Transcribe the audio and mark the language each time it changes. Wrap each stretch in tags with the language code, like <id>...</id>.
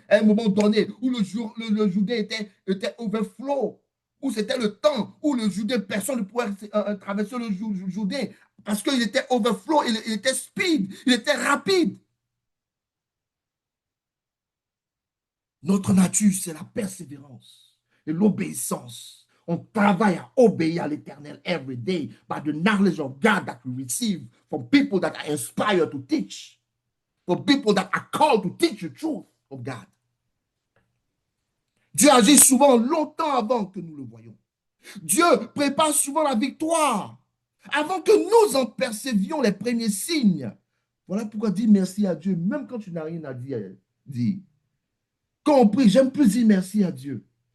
<fr>À un moment donné où le Jourdain était overflow, où c'était le temps où le Jourdain, personne ne pouvait traverser le Jourdain parce qu'il était overflow, il était speed, il était rapide. Notre nature, c'est la persévérance et l'obéissance. On travaille à obéir à l'Éternel</fr> <en>every day by the knowledge of God that we receive from people that are inspired to teach, from people that are called to teach the truth of God.</en> <fr>Dieu agit souvent longtemps avant que nous le voyons. Dieu prépare souvent la victoire avant que nous en percevions les premiers signes. Voilà pourquoi dire merci à Dieu, même quand tu n'as rien à dire. Quand on prie, j'aime plus dire merci à Dieu.</fr>